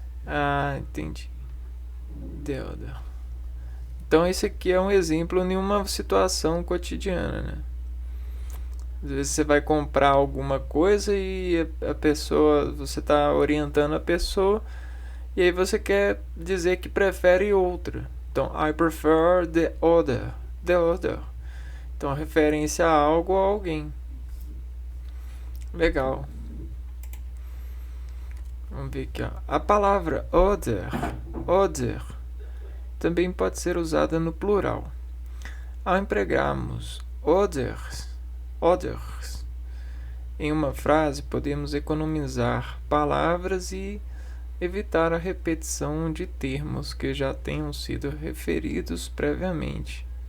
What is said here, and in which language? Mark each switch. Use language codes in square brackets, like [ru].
[pt] Ah, entendi. [en] The other. [pt] Então esse aqui é um exemplo em uma situação cotidiana, né? Às vezes você vai comprar alguma coisa e a pessoa, você está orientando a pessoa e aí você quer dizer que prefere outra. [en] Então, I prefer the other. The other. [pt] Então, referência a algo ou a alguém. Legal. Vamos ver aqui, ó. A palavra other também pode ser usada no plural. Ao empregarmos others em uma frase, podemos economizar palavras e evitar a repetição de termos que já tenham sido referidos previamente.